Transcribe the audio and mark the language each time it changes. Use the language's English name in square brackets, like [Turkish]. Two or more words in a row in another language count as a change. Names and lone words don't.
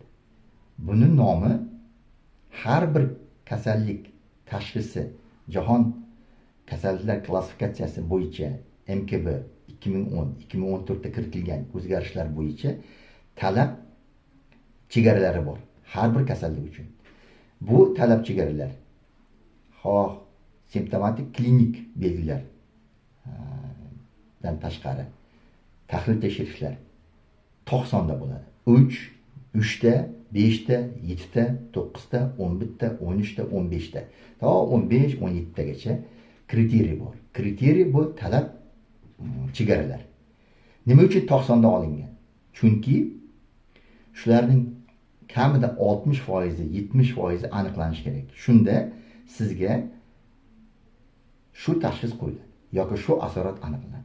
[Uzbek] Buning nomi har bir kasallik tashxisi Jahon kasalliklar klassifikatsiyasi bo'yicha MKB 2014 da kiritilgan o'zgarishlar bo'yicha talab chegaralari bor har bir kasallik uchun. Bu talab chegaralar simptomatik klinik belgilar dan tashqari tahlil tekshirishlar 90 da bo'ladi. 3 ta, 5 ta, 7 ta, 9 ta, 11 ta, 13 ta, 15 ta, to 15, 17 tagacha kriteriy bor. Kriteriy bu talab chegaralar. Nima uchun 90 da olingan? Chunki shularning kamida 60%, 70% aniqlanishi kerak. Shunda sizga shu tashxis qo'yiladi yoki shu asorat aniqlanadi.